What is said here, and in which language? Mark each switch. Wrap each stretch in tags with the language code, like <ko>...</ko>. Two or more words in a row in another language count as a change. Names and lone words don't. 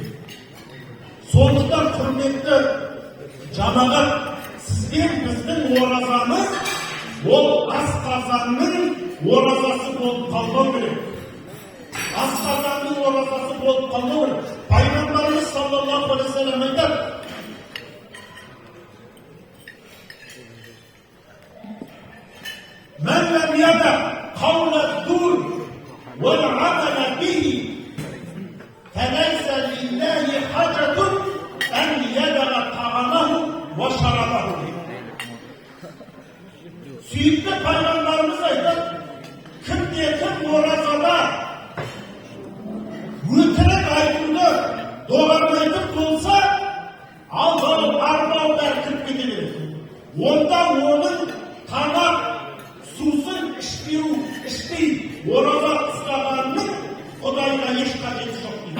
<kk>Сондықтан құрметті жамағат, сізден біздің оразамыз ол асқазанның оразасы болып қалмау керек. Асқазанның оразасы болып қалмау керек. Пайғамбарымыз</kk> <ar>صلى الله عليه وسلم</ar> <kk>айтады:</kk> <ar>"من لم يدع قول الزور والعمل به فليس لله حاجة أن يدع طعامه وشرابه."</ar> <kk>Сүйікті пайғамбарымыз айтады, кім-кім оразада өтірік айтуды доғармайтын болса, алдау, арбау бәрі кіріп кете береді. Онда оның тамақ, сусын ішпей ораза ұстағанның Құдайға еш қажеті жоқ дейді.</kk>